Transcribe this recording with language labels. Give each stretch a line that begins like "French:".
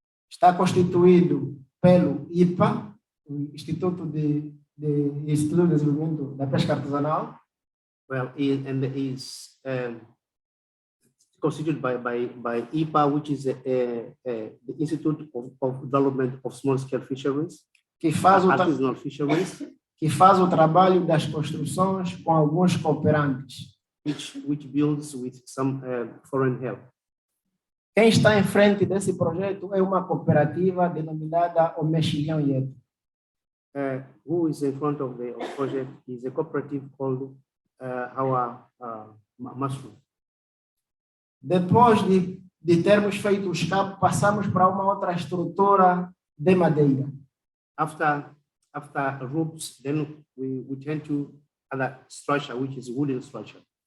Portuguese: Está constituído pelo IPA, o Instituto de Desenvolvimento da Pesca Artesanal.
English: Well, and is constituted by IPA, which is the Institute of Development of Small-Scale Fisheries,
Portuguese: que faz o
English: artisanal fisheries,
Portuguese: que faz o trabalho das construções com alguns cooperantes.
English: which builds with some foreign help.
Portuguese: Quem está em frente desse projeto é uma cooperativa denominada o Mexilhão Ieto.
English: Who is in front of the project is a cooperative called our Mushroom.
Portuguese: Depois de termos feito o escape, passamos para uma outra estrutura de madeira.
English: After ropes, then we turn to other structure, which is wooden structure.